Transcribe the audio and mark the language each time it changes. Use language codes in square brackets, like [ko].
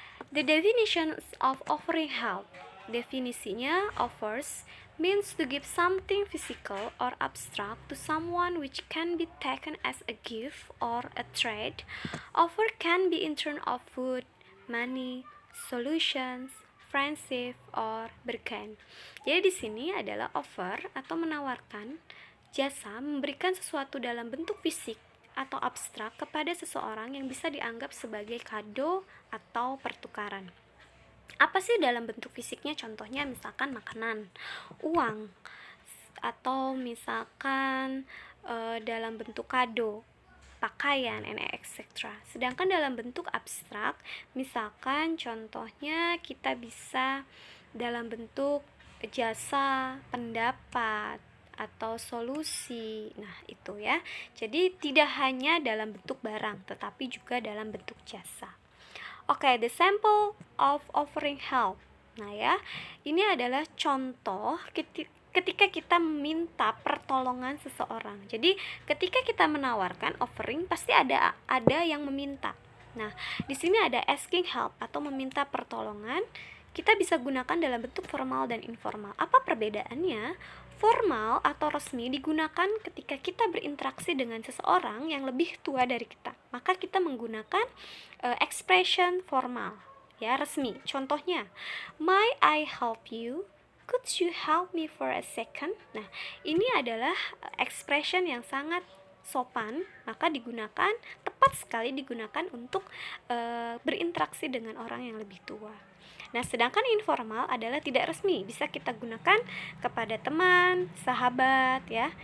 [en] The definition of offering help. [id] Definisinya, [en] offers means to give something physical or abstract to someone which can be taken as a gift or a trade. Offer can be in turn of food, money, solutions, friendship, or berkain. [id] Jadi di sini adalah offer atau menawarkan jasa, memberikan sesuatu dalam bentuk fisik atau abstrak kepada seseorang yang bisa dianggap sebagai kado atau pertukaran. Apa sih dalam bentuk fisiknya? Contohnya misalkan makanan, uang, atau misalkan dalam bentuk kado, pakaian, [en] and etc. [id] Sedangkan dalam bentuk abstrak, misalkan contohnya kita bisa dalam bentuk jasa, pendapat, atau solusi. Nah, itu ya. Jadi tidak hanya dalam bentuk barang, tetapi juga dalam bentuk jasa. [en] Oke, the sample of offering help. [id] Nah ya, ini adalah contoh ketika kita meminta pertolongan seseorang. Jadi ketika kita menawarkan offering, pasti ada yang meminta. Nah, di sini ada [en] asking help [id] atau meminta pertolongan. Kita bisa gunakan dalam bentuk formal dan informal. Apa perbedaannya? Formal atau resmi digunakan ketika kita berinteraksi dengan seseorang yang lebih tua dari kita. Maka kita menggunakan expression formal, ya, resmi. Contohnya, [en] may I help you? Could you help me for a second? [id] Nah, ini adalah expression yang sangat sopan, maka tepat sekali digunakan untuk berinteraksi dengan orang yang lebih tua. Nah, sedangkan informal adalah tidak resmi, bisa kita gunakan kepada teman, sahabat, ya.